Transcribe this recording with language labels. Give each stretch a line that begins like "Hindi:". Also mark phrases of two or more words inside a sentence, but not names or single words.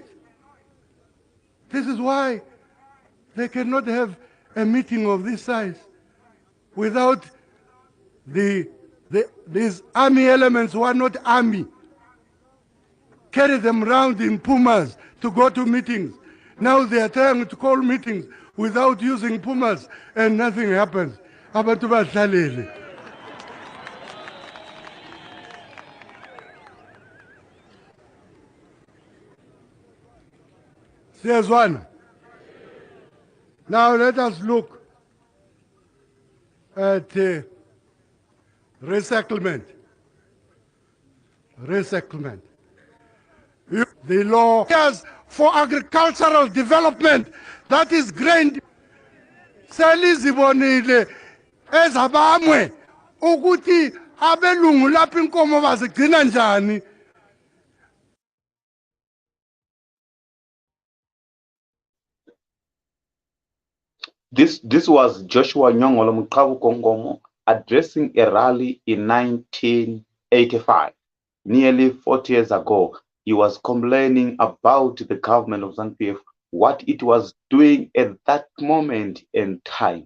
English: This is why they cannot have a meeting of this size without these army elements who are not army. Carry them around in Pumas to go to meetings. Now they are trying to call meetings without using Pumas and nothing happens.
North Ndebele: Abantu basalele.
English: There's one. Now let us look at resettlement. Resettlement. The law for agricultural development, that is grain.
North Ndebele: Selizibonile ezabamwe ukuthi abelungu lapha inkomo bazigcina njani.
English: This was Joshua Nyongolo Mqabuko Nkomo addressing a rally in 1985. Nearly 40 years ago, he was complaining about the government of ZANU-PF, what it was doing at that moment in time.